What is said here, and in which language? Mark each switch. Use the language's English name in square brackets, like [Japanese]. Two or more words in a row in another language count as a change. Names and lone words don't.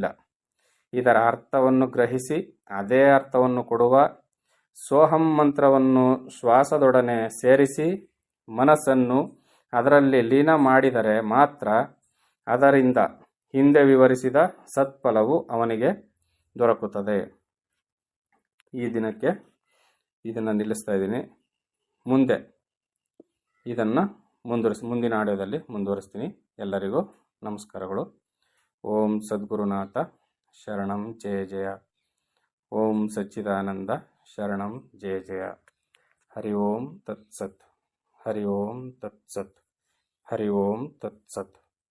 [Kannada] ಇದರ ಅರ್ಥವನ್ನು ಗ್ರಹಿಸಿ ಅದೇ ಅರ್ಥವನ್ನು ಕೊಡುವ ಸೋಹಂ ಮಂತ್ರವನ್ನು ಶ್ವಾಸದೊಡನೆ ಸೇರಿಸಿ ಮನಸ್ಸನ್ನು ಅದರಲ್ಲಿ ಲೀನ ಮಾಡಿದರೆ ಮಾತ್ರ ಅದರಿಂದ ಹಿಂದೆ ವಿವರಿಸಿದ ಸತ್ಫಲವು ಅವನಿಗೆ ದೊರಕುತ್ತದೆ. ಈ ದಿನಕ್ಕೆ ಇದನ್ನು ನಿಲ್ಲಿಸ್ತಾ ಇದ್ದೀನಿ. ಮುಂದೆ ಇದನ್ನು ಮುಂದಿನ ಆಡಿಯೋದಲ್ಲಿ ಮುಂದುವರಿಸ್ತೀನಿ. ಎಲ್ಲರಿಗೂ ನಮಸ್ಕಾರಗಳು. [Sanskrit] ಓಂ ಸದ್ಗುರುನಾಥ ಶರಣಂ ಜಯ ಜಯ. ಓಂ ಸಚ್ಚಿದಾನಂದ ಶರಣಂ ಜಯ ಜಯ. ಹರಿ ಓಂ ತತ್ಸತ್. ಹರಿ ಓಂ ತತ್ಸತ್. ಹರಿ ಓಂ ತತ್ಸತ್.